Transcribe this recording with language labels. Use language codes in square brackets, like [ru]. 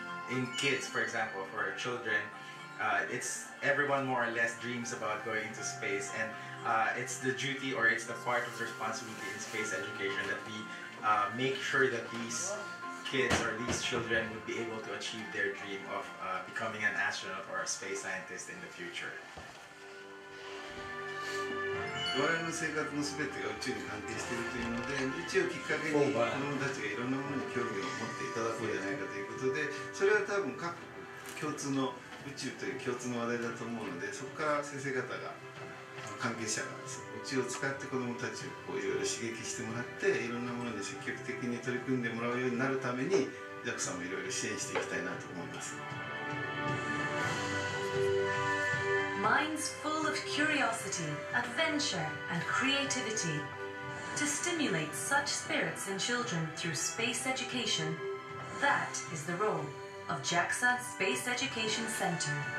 [en] In kids, for example, for children, it's everyone more or less dreams about going into space, and it's the duty or it's the part of the responsibility in space education that we make sure that these kids or these children would be able to achieve their dream of becoming an astronaut or a space scientist in the future. [ja] 我々の生活のすべてが宇宙に関係しているというので、宇宙をきっかけに子どもたちがいろんなものに興味を持っていただこうじゃないかということで、それは多分各共通の宇宙という共通の話題だと思うので、そこから先生方が関係者が宇宙を使って子どもたちをこういろいろ刺激してもらって、いろんなものに積極的に取り組んでもらうようになるために JAXA もいろいろ支援していきたいなと思います。 [en] Minds full of curiosity, adventure, and creativity. To stimulate such spirits in children through space education, that is the role of JAXA Space Education Center.